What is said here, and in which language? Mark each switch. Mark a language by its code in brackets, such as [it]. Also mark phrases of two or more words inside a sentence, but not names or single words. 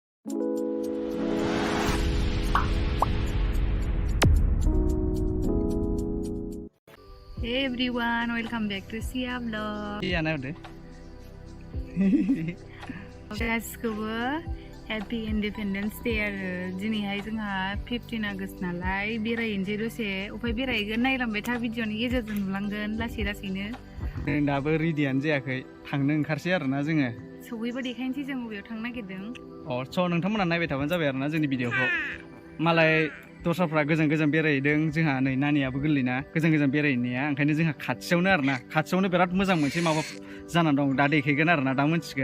[en] Hey everyone, welcome back to Sia Vlog. [vi] Sia nào đấy? [brx] गासिखौबो [en] Happy Independence Day [brx] आरो दिनैहाय जोंहा 15 आगस्ट नालाय बेरायनोसै दसे उफाय बेरायगोन नायलांबाय था भिडिअनि गेजेरजों नुलांगोन लासैनो दाबो रेडियानो जायाखै थांनो ओंखारसै आरोना जोङो सौहैबा देखायनोसै जों बबेयाव थांनो नागिरदों स' नोंथांमोना नायबाय थाबानो जाबाय आरोना जोंनि भिडिअखौ मालाय दस्राफ्रा गोजान बेरायहैदों जोंहा नै नानियाबो गोरलैना गोजान बेरायहैनाया ओंखायनो जोंहा खाथियावनो आरोना खाथियावनो बिराद मोजां मोनसे माबा जानानै दं दा देखायगोन आरोना दा मोनथिगोन